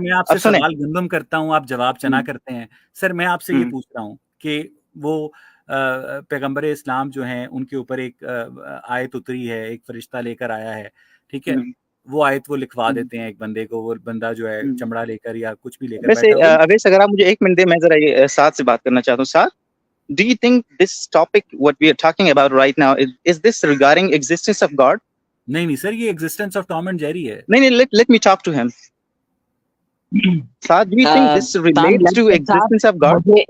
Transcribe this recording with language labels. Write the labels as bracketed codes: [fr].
[ur] میں آپ سے سوال گندم کرتا ہوں, آپ جواب چنا کرتے ہیں. سر میں آپ سے یہ پوچھ رہا ہوں کہ وہ پیغمبر اسلام جو ہیں ان کے اوپر ایک آیت اتری ہے, ایک فرشتہ لے کر آیا ہے, ٹھیک ہے, وہ آیت وہ لکھوا دیتے ہیں ایک بندے کو, وہ بندہ جو ہے چمڑا لے کر یا کچھ بھی لے کر بیٹھا. اویس اگر آپ مجھے 1 منٹ دیں, میں ذرا یہ ساتھ سے بات کرنا چاہتا ہوں. [en] ساتھ, do you think this topic what we are talking about right now is this regarding existence of God? [ur] نہیں سر, یہ ایگزسٹنس آف ٹام اینڈ جیری ہے. [en] نہیں, let me talk to him. ساتھ, do you think this relates to existence of God?